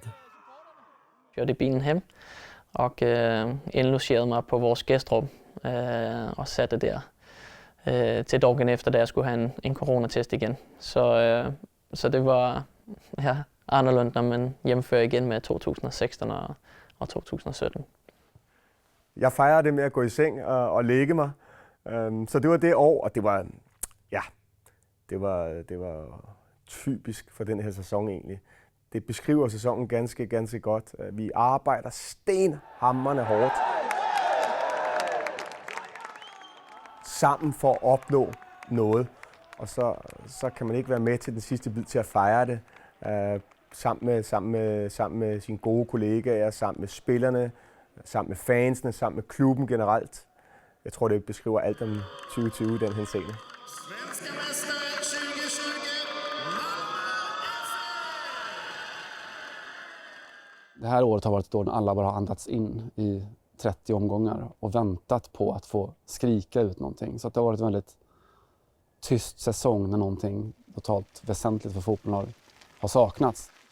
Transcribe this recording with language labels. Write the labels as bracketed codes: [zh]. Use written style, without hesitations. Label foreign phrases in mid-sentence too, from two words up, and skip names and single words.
[sv] Jag körde bilen hem och inlogerade mig på vårt gästrum och satte där till dagen efter där jag skulle ha en coronatest igen. Så det var annorlunda, men jämför igen med 2016 och 2017. [da] Jag fejrede det med at gå i seng og lægge mig. Så det var det år, og det var typisk for den her sæson egentlig. Det beskriver sæsonen ganske godt. Vi arbejder stenhamrende hårdt sammen for at opnå noget. Og så kan man ikke være med til den sidste bid til at fejre det sammen med sine gode kollegaer, sammen med spillerne, sammen med fansene, sammen med klubben generelt. Jeg tror, det beskriver alt om 2020 den henseende. [sv] Svenska mästare 2020, Det här året har varit ett år när alla bara har andats in i 30 omgångar och väntat på att få skrika ut någonting. Så att det har varit en väldigt tyst säsong när någonting totalt väsentligt för fotbollen har saknats.